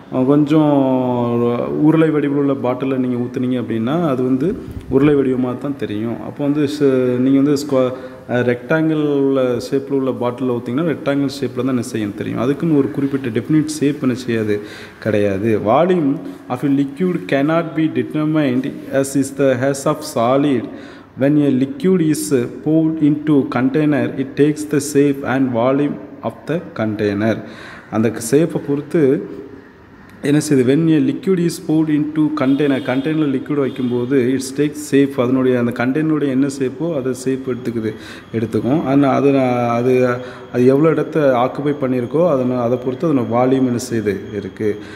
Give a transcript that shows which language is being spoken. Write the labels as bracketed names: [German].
[Tamil] கொஞ்சம் உருளை வடிவில் உள்ள பாட்டிலில் நீங்கள் ஊற்றுனீங்க அப்படின்னா அது வந்து உருளை வடிவமாக தான் தெரியும். அப்போ வந்து நீங்கள் வந்து ரெக்டாங்கிள் உள்ள ஷேப்பில் உள்ள பாட்டிலில் ஊற்றிங்கன்னா ரெக்டாங்கிள் ஷேப்பில் தான் என்ன செய்யும் தெரியும். அதுக்குன்னு ஒரு குறிப்பிட்ட டெஃபினிட் ஷேப் என்ன செய்யாது, கிடையாது. [English] Volume of a liquid cannot be determined as is the mass of solid. When a liquid is poured into container, it takes the shape and volume of the container. [Tamil] அந்த ஷேப்பை பொறுத்து என்ன செய்யுது, [English] when a liquid is poured into container [Tamil] liquid வைக்கும்போது [English] it's take shape, [Tamil] அதனுடைய அந்த கண்டெய்னருடைய என்ன ஷேப்போ அதை ஷேப் எடுத்துக்கும். ஆனால் அது எவ்வளோ இடத்த ஆக்குபை பண்ணியிருக்கோ அதை பொறுத்து அதனோட வால்யூம் என்ன செய்யுது இருக்குது.